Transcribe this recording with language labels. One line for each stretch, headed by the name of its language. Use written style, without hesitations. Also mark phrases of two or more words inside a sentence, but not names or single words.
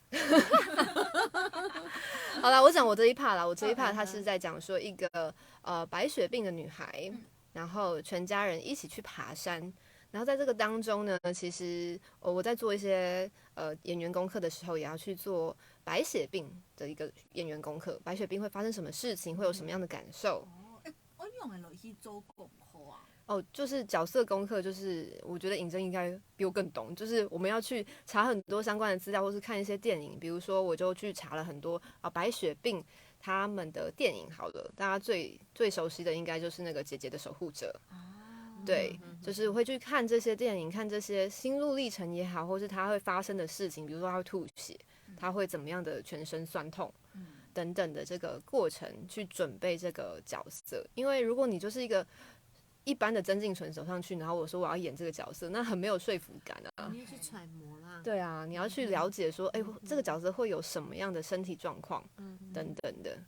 Chinese: 好啦，我講我這一 part 啦，我這一 part 他是在講說一個白血病的女孩，然後全家人一起去爬山，然後在這個當中呢，其實我在做一些演員功課的時候，也要去做白血病的一個演員功課，白血病會發生什麼事情，會有什麼樣的感受。我用嚟去做功課啊。就是角色功課，就是我覺得尹真應該比我更懂，就是我們要去查很多相關的資料，或是看一些電影，比如說我就去查了很多白血病他們的電影。好了，大家最熟悉的應該就是那個姐姐的守護者，對，就是會去看這些電影，看這些心路歷程也好，或是他會發生的事情，比如說他會吐血，他會怎麼樣的全身痠痛等等的這個過程去準備這個角色。因為如果你就是一般的曾靜純走上去，然後我說我要演這個角色，那很沒有說服感啊。你要去揣摩啦。對啊，你要去了解說，這個角色會有什麼樣的身體狀況，等等的。